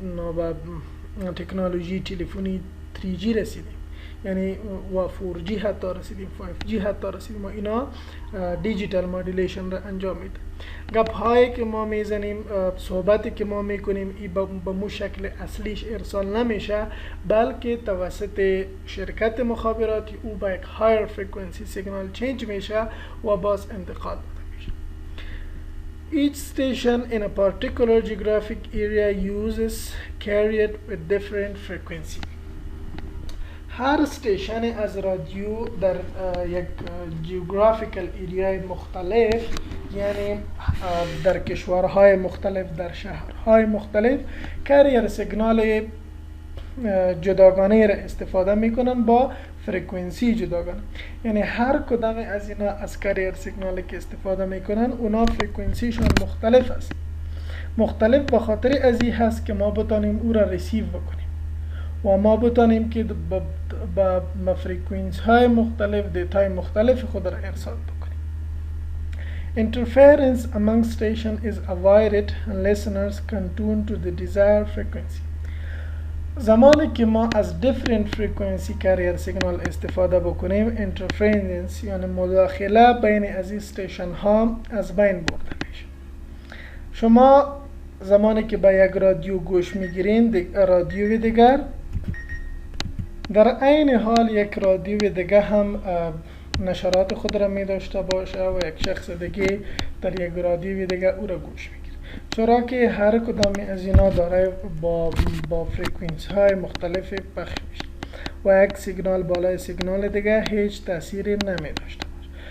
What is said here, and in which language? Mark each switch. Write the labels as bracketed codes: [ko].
[fa] با تکنولوژی تلفنی 3G رسیدیم، یعنی و 4G حتی رسیدیم، 5G حتی رسیدیم و اینا دیجیتال مدیولیشن را انجام میده. گپ هایی که ما میزنیم، صحبتی که ما میکنیم، ای به مو شکل اصلیش ارسال نمیشه، بلکه توسط شرکت مخابراتی او با یک هایر فرکانسی سیگنال چینج میشه و باز انتقال داده میشه. [en] Each station in a particular geographic area uses carrier with different frequency. [fa] هر استیشن از رادیو در یک جیوگرافیکال ایریای مختلف، یعنی در کشورهای مختلف، در شهرهای مختلف، کریر سیگنال جداگانه را استفاده میکنن با فرکانسی جداگانه. یعنی هر کدام از اینا از کریر سیگنالی که استفاده میکنن اونا فرکانسیشون مختلف است. مختلف به خاطر از این هست که ما بتانیم او را ریسیو بکنیم و ما بتانیم که با فرکانسی های مختلف دیتای مختلف خود را ارسال بکنیم. [en] Interference among stations is avoided and listeners can tune to the desired frequency. [fa] زمانی که ما از [en] different frequency carrier signal [fa] استفاده بکنیم، interference یعنی مداخله بین از این استیشن ها از بین برده میشه. شما زمانی که به یک رادیو گوش میگیرین، رادیو دیگر در عین حال یک رادیو دیگه هم نشرات خود را می داشته باشه و یک شخص دیگه در یک رادیو دیگه او را گوش میگیره، چرا که هر کدام از اینا داره با فرکانسی های مختلف پخش میشه و یک سیگنال بالای سیگنال دیگه هیچ تأثیری نمی داشته باشه.